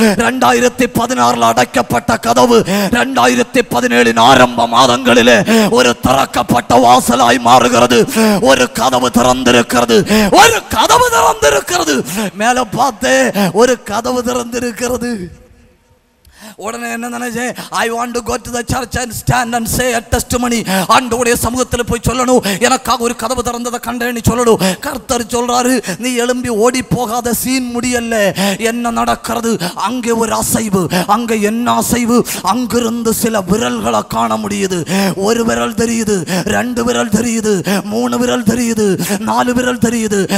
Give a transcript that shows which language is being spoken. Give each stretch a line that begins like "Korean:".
Tamil: 2016 அடைக்கப்பட்ட கதவு 2017 ஆரம்ப மாதங்களிலே ஒரு திறக்கப்பட்ட வாசலாய் மாறுகிறது. ஒரு கதவு திறந்திருக்கிறது. ஒரு கதவு திறந்திருக்கிறது. மேல பார்த்து ஒரு கதவு திறந்திருக்கிறது. உடனே என்ன நினைச்சேன்?
English: I want to go to the church and stand and say a testimony.
Tamil: ஆண்டவருடைய சமூகத்தில் போய் சொல்லணும், எனக்காக ஒரு கதவு திறந்ததை கண்டேன்னு சொல்லணும். கர்த்தர் சொல்றாரு, நீ எழும்பி ஓடி போகாத. சீன் முடியல. என்ன நடக்கிறது? அங்கே ஒரு அசைவு. அங்கே என்ன அசைவு? அங்கிருந்து சில விரல்களை காண முடியுது. ஒரு விரல் தெரியுது, 2 விரல் தெரியுது, 3 விரல் தெரியுது, 4 விரல் தெரியுது.